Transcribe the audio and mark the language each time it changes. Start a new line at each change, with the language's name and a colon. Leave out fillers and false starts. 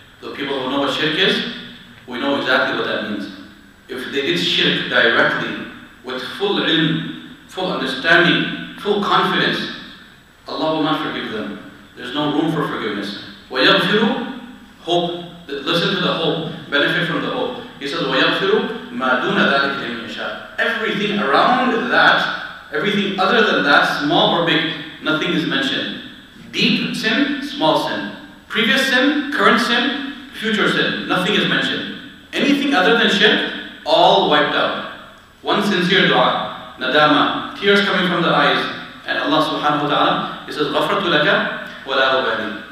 English: The people who know what shirk is, we know exactly what that means. If they did shirk directly, with full ilm, full understanding, full confidence, Allah will not forgive them. There's no room for forgiveness. وَيَغْفِرُ, hope, listen to the hope, benefit from the hope. He says,
Arabic: وَيَغْفِرُ مَا دُونَ ذَلِكَ لِمَن يَشَاءُ.
English: Everything around that, everything other than that, small or big, nothing is mentioned. Deep sin, small sin. Previous sin, current sin, future sin, nothing is mentioned. Anything other than shirk, all wiped out. One sincere dua, nadama, tears coming from the eyes, and Allah subhanahu wa ta'ala, He says,
Arabic: غَفَرْتُ لَكَ وَلَا أُبَالِي.